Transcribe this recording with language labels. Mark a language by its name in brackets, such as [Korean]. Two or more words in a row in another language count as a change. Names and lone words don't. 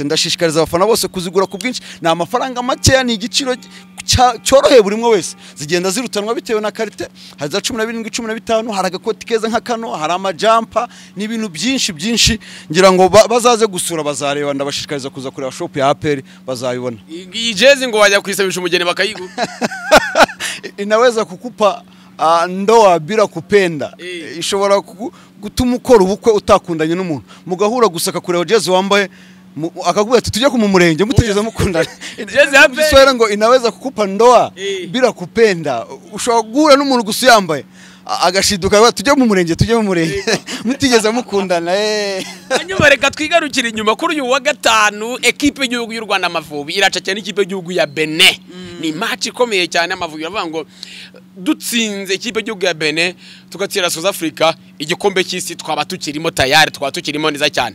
[Kinyarwanda] Ndashishikariza abafana bose kuzigura ku bwinshi, na amafaranga makeya, ni igiciro cyoroheye buri mwe wese, zigenda zirutanwa bitewe na karite. Hari za 17, 15, hari agakoti keza nka kano, hari amajampa n'ibintu byinshi, ngira ngo bazaze gusura bazareba. Ndabashishikariza kuza kureba shop ya APR bazabibona. Iyi jezi ngo wajya kwisabisha umugeni bakayigura [Swahili] inaweza kukupa ndoa bila kupenda. [Kinyarwanda] Ishobora gutuma ukora ubukwe utakundanye n'umuntu, mugahura gusaka kureba jezi wambaye akakubwira ati tujye ku murenge mutegeza mukundana. Jezi ya [Swahili] APR ngo inaweza kukupa ndoa bila kupenda. [Kinyarwanda] Ushobora guhura n'umuntu gusa yambaye agashiduka tujye mu murenge mutigeza mukundana. Hanyuma reka twigarukire inyuma kuri uyu wa gatanu, equipe y'igihugu y'u Rwanda Amavubi iraca cyane ikipe y'igihugu ya Benin. Ni match ikomeye cyane. Amavubi bavuga ngo dutsinze ikipe y'igihugu ya Benin tugatsira South Africa igikombe cy'isi twaba tukirimo tayari, twaba tukirimo neza cyane.